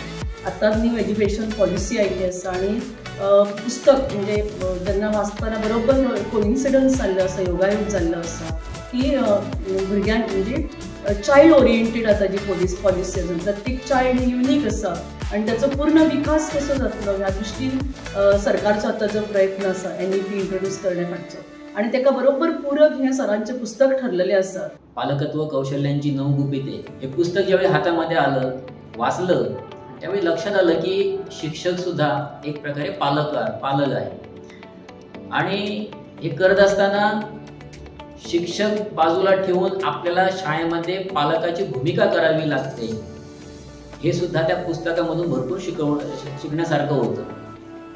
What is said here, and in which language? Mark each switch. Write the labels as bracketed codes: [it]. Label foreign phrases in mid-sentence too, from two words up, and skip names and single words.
[kok] आतां [en] new education policy [kok] आयिल्ली आसा आणि पुस्तक म्हणजे जेन्ना वाचतना बरोबर कोइन्सिडन्स जाल्लो आसा, योगायोग जाल्लो आसा की भुरग्यांक म्हणजे [en] child oriented [kok] आसा जी पॉलिसी आसा। प्रत्येक चायल्ड ही युनीक आसा आणि त्याचो पूर्ण विकास कसो जातलो ह्या दृश्टीन सरकारचो आतां जो प्रयत्न आसा NEP इंट्रोड्यूस करण्या फाटचो आणि तेका बरोबर पूरक हे सरांचे पुस्तक ठरलेले आसा। [mr] पालकत्व कौशल्यांची 9 गुपिते हे पुस्तक ज्यावेळी हातामध्ये आलं वाचलं त्यावेळी लक्षात आलं की शिक्षक सुद्धा एक प्रकारे पालक आहे आणि हे करत असताना शिक्षक बाजूला ठेवून आपल्याला शाळेमध्ये पालकाची भूमिका करावी लागते हे सुद्धा त्या पुस्तकामधून भरपूर शिकण्यासारखं होतं।